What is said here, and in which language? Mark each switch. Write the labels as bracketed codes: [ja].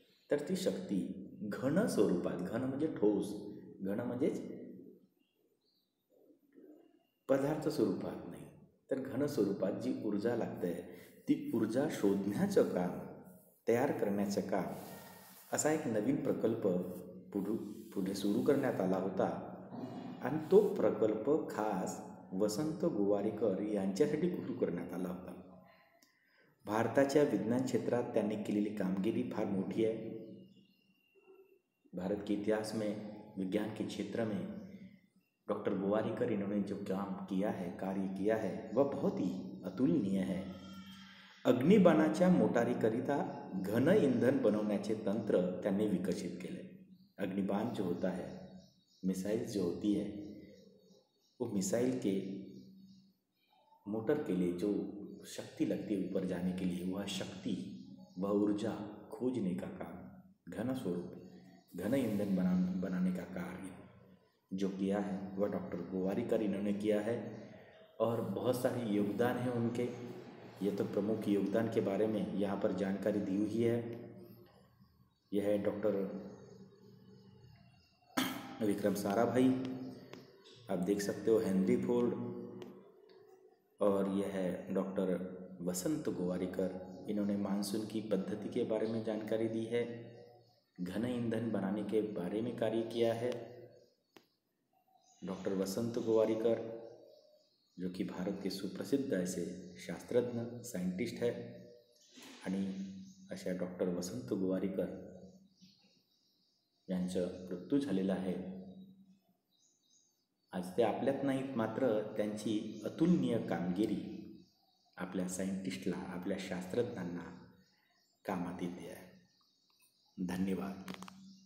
[mr] तर ती शक्ती घन स्वरूपात, घन म्हणजे ठोस, घन म्हणजेच पदार्थ स्वरूपात नाही, तर घन स्वरूपात जी ऊर्जा लागते ती ऊर्जा शोधण्याचं काम, तयार करण्याचं काम, असा एक नवीन प्रकल्प पुढे सुरू करण्यात आला होता. आणि तो प्रकल्प खास वसंत गोवारीकर यांच्यासाठी सुरू करण्यात आला होता. भारताच्या विज्ञान क्षेत्रात त्यांनी केलेली कामगिरी फार मोठी है. [hi] भारत के इतिहास में विज्ञान के क्षेत्र में डॉक्टर गोवारीकर इन्होंने जो काम किया है, कार्य किया है, वह बहुत ही अतुलनीय है. [mr] अग्निबाणाच्या मोटारीकरिता घन इंधन बनवण्याचे तंत्र त्यांनी विकसित केले. [hi] अग्निबाण जो होता है, मिसाइल जो होती है, वो मिसाइल के मोटर के लिए जो शक्ति लगती है ऊपर जाने के लिए, वह शक्ति, वह ऊर्जा खोजने का काम, घन स्वरूप, घन ईंधन बनाने का कार्य जो किया है वह डॉक्टर गोवारीकर इन्होंने किया है. और बहुत सारे योगदान हैं उनके. ये तो प्रमुख योगदान के बारे में यहाँ पर जानकारी दी हुई है. यह है डॉक्टर विक्रम साराभाई, आप देख सकते हो हेनरी फोर्ड, और यह है डॉक्टर वसंत गोवारीकर. इन्होंने मानसून की पद्धति के बारे में जानकारी दी है, घन ईंधन बनाने के बारे में कार्य किया है. डॉक्टर वसंत गोवारीकर जो कि भारत के सुप्रसिद्ध ऐसे शास्त्रज्ञ सायंटिस्ट है. [mr] आणि अशा डॉक्टर वसंत गोवारीकर यांचं मृत्यू झालेला आहे. आज ते आपल्यात नाहीत, मात्र त्यांची अतुलनीय कामगिरी आपल्या सायंटिस्टला, आपल्या शास्त्रज्ञांना कामात येते आहे. धन्यवाद.